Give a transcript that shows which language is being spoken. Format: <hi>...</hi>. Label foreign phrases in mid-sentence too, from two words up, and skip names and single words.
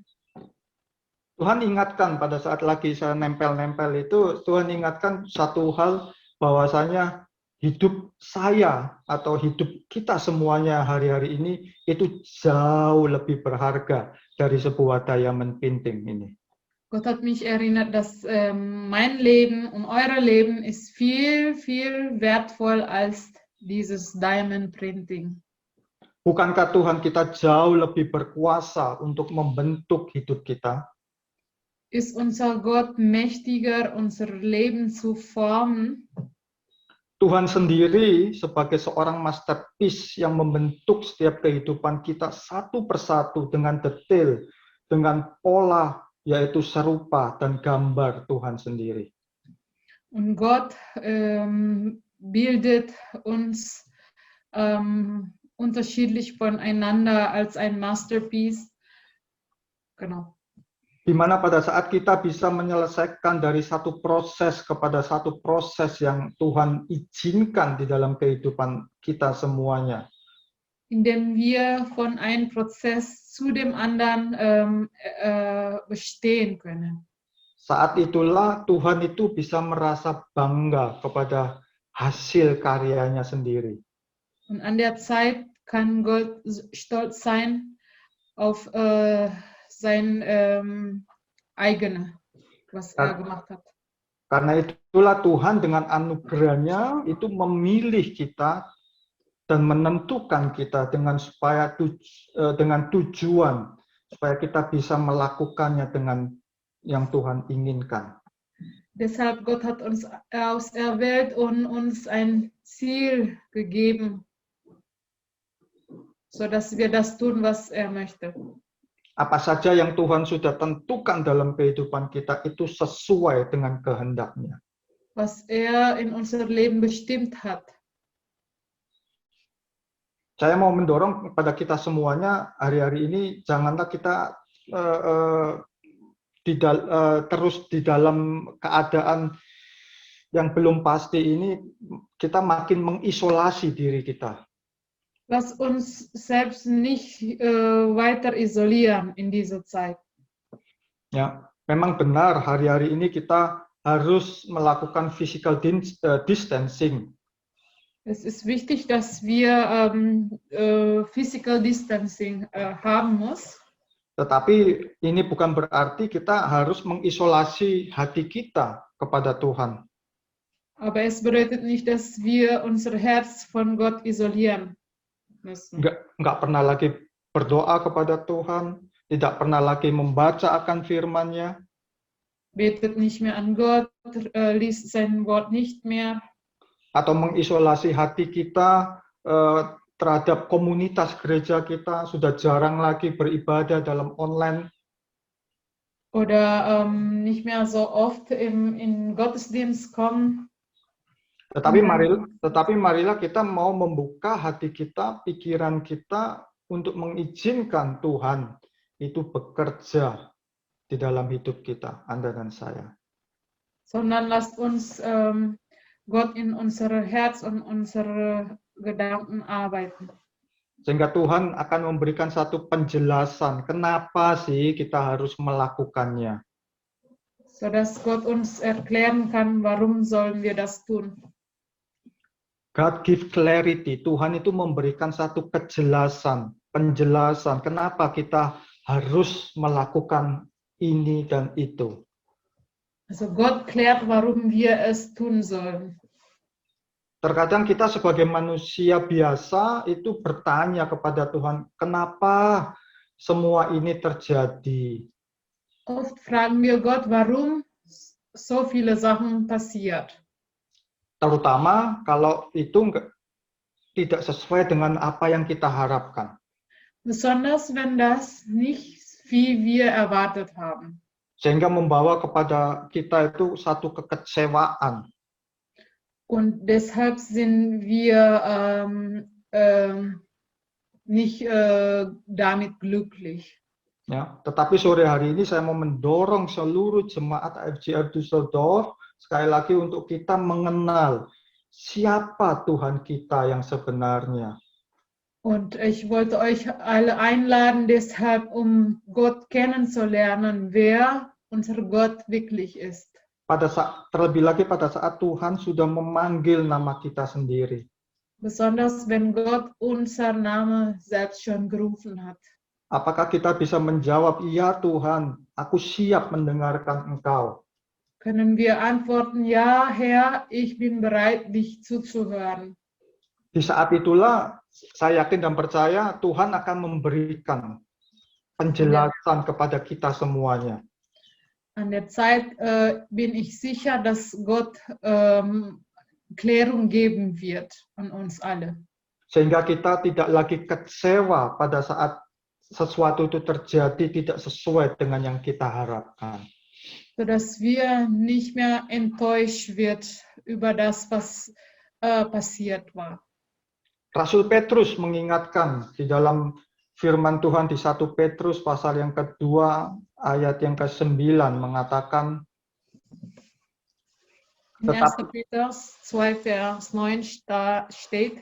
<id>Tuhan ingatkan pada saat lagi saya nempel-nempel itu, Tuhan ingatkan satu hal bahwasanya hidup saya atau hidup kita semuanya hari-hari ini itu jauh lebih berharga dari sebuah</id> <en>diamond painting</en> <id>ini.</id> <de>Gott hat mich erinnert, dass mein Leben und euer Leben ist viel, viel wertvoll als dieses</de> <en>Diamond Printing.</en> <id>Bukankah Tuhan kita jauh lebih berkuasa untuk membentuk hidup kita?</id> <de>Ist unser Gott mächtiger, unser Leben zu formen?</de> <id>Tuhan sendiri sebagai seorang masterpiece yang membentuk setiap kehidupan kita satu persatu dengan detail, dengan pola, yaitu serupa dan gambar Tuhan sendiri.</id> <de>Und Gott bildet uns unterschiedlich voneinander als ein Masterpiece. Genau.</de> <id>Di mana pada saat kita bisa menyelesaikan dari satu proses kepada satu proses yang Tuhan izinkan di dalam kehidupan kita semuanya.</id> <de>Indem wir von einem Prozess zu dem anderen bestehen können.</de> <id>Saat itulah Tuhan itu bisa merasa bangga kepada hasil karyanya sendiri.</id> <de>Und an der Zeit kann Gott stolz sein auf sein eigene, was gemacht hat.</de> <id>Karena itulah Tuhan dengan anugerahnya itu memilih kita dan menentukan kita dengan tujuan supaya kita bisa melakukannya dengan yang Tuhan inginkan.</id> <de>Deshalb Gott hat uns auserwählt und uns ein Ziel gegeben, so dass wir das tun, was möchte.</de> <id>Apa saja yang Tuhan sudah tentukan dalam kehidupan kita itu sesuai dengan kehendak-Nya.</id> <de>Was in unser Leben bestimmt hat.</de> <id>Saya mau mendorong kepada kita semuanya hari-hari ini janganlah kita terus di dalam keadaan yang belum pasti ini kita makin mengisolasi diri kita.</id> <de>Lass uns selbst nicht weiter isolieren in dieser Zeit.</de> <id>Ya, memang benar hari-hari ini kita harus melakukan</id> <en>physical distancing.</en> <de>Es ist wichtig, dass wir</de> <en>physical distancing</en> <de>haben muss.</de> <id>Tetapi ini bukan berarti kita harus mengisolasi hati kita kepada Tuhan.</id> <de>Aber es bedeutet nicht, dass wir unser Herz von Gott isolieren müssen.</de> <id>Nggak pernah lagi berdoa kepada Tuhan, tidak pernah lagi membaca akan firman-Nya,</id> <de>betet nicht mehr an Gott, liest sein Wort nicht mehr,</de> <id>atau mengisolasi hati kita terhadap komunitas gereja kita, sudah jarang lagi beribadah dalam online.</id> <de>oder nicht mehr so oft in Gottesdienst kommen.</de> <id>Tetapi marilah kita mau membuka hati kita, pikiran kita untuk mengizinkan Tuhan itu bekerja di dalam hidup kita, Anda dan saya.</id> <de>Sondern lasst uns Gott in unser Herz und unsere Gedanken arbeiten.</de> <id>Sehingga Tuhan akan memberikan satu penjelasan, kenapa sih kita harus melakukannya.</id> <de>Sodass Gott uns erklären kann, warum sollen wir das tun.</de> <en>God give clarity.</en> <id>Tuhan itu memberikan satu kejelasan, penjelasan kenapa kita harus melakukan ini dan itu.</id> <de>Also Gott klärt, warum wir es tun sollen.</de> <id>Terkadang kita sebagai manusia biasa itu bertanya kepada Tuhan, kenapa semua ini terjadi?</id> <de>Oft fragen wir Gott, warum so viele Sachen passiert.</de> <id>Terutama kalau itu tidak sesuai dengan apa yang kita harapkan.</id> <de>Besonders wenn das nicht wie wir erwartet haben.</de> <id>Sehingga membawa kepada kita itu satu kekecewaan.</id> <de>Und deshalb sind wir nicht damit glücklich.</de> <id>Ya, tetapi sore hari ini saya mau mendorong seluruh jemaat FGR Düsseldorf sekali lagi untuk kita mengenal siapa Tuhan kita yang sebenarnya.</id> <de>Und ich wollte euch alle einladen, deshalb, um Gott kennenzulernen, wer unser Gott wirklich ist.</de> <id>Terlebih lagi pada saat Tuhan sudah memanggil nama kita sendiri.</id> <de>Besonders wenn Gott unser Name selbst schon gerufen hat.</de> <id>Apakah kita bisa menjawab, iya Tuhan, aku siap mendengarkan Engkau.</id> <de>Können wir antworten, ja Herr, ich bin bereit, dich zuzuhören.</de> <id>Di saat itulah saya yakin dan percaya Tuhan akan memberikan penjelasan kepada kita semuanya.</id> <de>An der Zeit bin ich sicher, dass Gott Klärung geben wird an uns alle.</de> <id>Sehingga kita tidak lagi kecewa pada saat sesuatu itu terjadi tidak sesuai dengan yang kita harapkan.</id> <de>Sodass wir nicht mehr enttäuscht wird über das, was passiert war.</de> <id>Rasul Petrus mengingatkan di dalam firman Tuhan di 1 Petrus pasal yang kedua ayat yang ke-9 mengatakan</id> <de>In 1. Petrus 2, Vers 9 steht,</de>